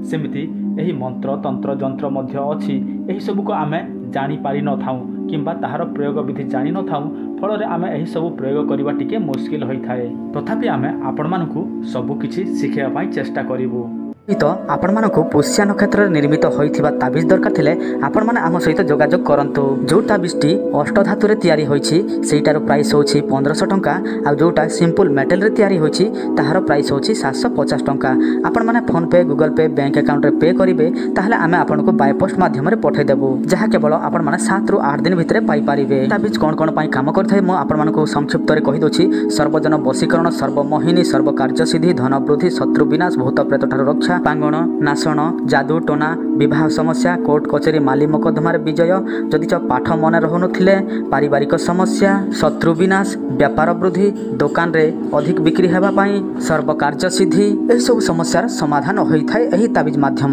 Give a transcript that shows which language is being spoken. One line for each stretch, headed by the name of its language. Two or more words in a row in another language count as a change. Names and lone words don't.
Odia: ସେମିତି ଏହି ମନ୍ତ୍ର ତନ୍ତ୍ର ଯନ୍ତ୍ର ମଧ୍ୟ ଅଛି, ଏହି ସବୁ କୁ ଆମେ ଜାଣି ପାରି ନ ଥାଉ କିମ୍ବା ତାହାର ପ୍ରୟୋଗ ବିଧି ଜାଣି ନ ଥାଉ। ଫଳ ଆମେ ଏହି ସବୁ ପ୍ରୟୋଗ କରିବା ଟିକେ ମୁସ୍କିଲ ହୋଇ ଥାଏ। ତଥାପି ଆମେ ଆପଣ ମାନଙ୍କୁ ସବୁ କିଛି ଶିଖେଇବା ପାଇଁ ଚେଷ୍ଟା କରିବୁ। ତ ଆପଣ ମାନଙ୍କୁ ପୁଷ୍ୟା ନକ୍ଷତ୍ର ନିର୍ମିତ ହୋଇଥିବା ତାବିଜ ଦରକାର ଥିଲେ ଆପଣ ମାନେ ଆମ ସହିତ ଯୋଗାଯୋଗ କରନ୍ତୁ। ଯେଉଁ ତାବିଜଟି ଅଷ୍ଟ ଧାତୁ ରେ ତିଆରି ହୋଇଛି ସେଟାର ପ୍ରାଇସ ହେଉଛି 1500 ଟଙ୍କା। ଆଉ ଯେଉଁଟା
English: simple metal
Odia: ରେ ତିଆରି ହୋଇଛି ତାହାର ପ୍ରାଇସ ହେଉଛି 750 ଟଙ୍କା। ଆପଣ ମାନେ ଫୋନ ପେ ଗୁଗଲ ପେ
English: bank account
Odia: ରେ ପେ କରିବେ ତାହାହେଲେ ଆମେ ଆପଣ କୁ
English: by post
Odia: ମାଧ୍ୟମ ରେ ପଠେଇ ଦେବୁ, ଯାହା କେବଳ ଆପଣ ମାନେ 7 ରୁ 8 ଦିନ ଭିତରେ ପାଇ ପାରିବେ। ତାବିଜ କେଉଁ ପାଇଁ କାମ କରିଥାଏ ମୁଁ ଆପଣ ମାନଙ୍କୁ ସଂକ୍ଷିପ୍ତ ରେ କହି ଦେଉଛି। ସର୍ବଜନ ବଶୀକରଣ, ସର୍ବମୋହିନୀ, ସର୍ବ କାର୍ଯ୍ୟ ସିଦ୍ଧି, ଧନ ବୃଦ୍ଧି, ଶତ୍ରୁ ବିନାଶ, ଭୂତ ପ୍ରେତ ठाରୁ ରକ୍ଷା, ପାଙ୍ଗଣ ନାଶଣ, ଯାଦୁ ଟୋନା, ବିବାହ ସମସ୍ୟା, କୋର୍ଟ କଚେରୀ ମାଲି ମକଦ୍ଦମା ବିଜୟ, ଯଦି ପାଠ ମନ ରହୁନଥିଲେ ପାରିବାରିକ ସମସ୍ୟା, ଶତ୍ରୁ ବିନାଶ, ବ୍ୟାପାର ବୃଦ୍ଧି, ଦୋକାନ ରେ ଅଧିକ ବିକ୍ରି ହେବା ପାଇଁ, ସର୍ବ କାର୍ଯ୍ୟ ସିଦ୍ଧି, ଏହି ସବୁ ସମସ୍ୟାର ସମାଧାନ ହୋଇ ଥାଏ ଏହି ତାବିଜ ମାଧ୍ୟମ।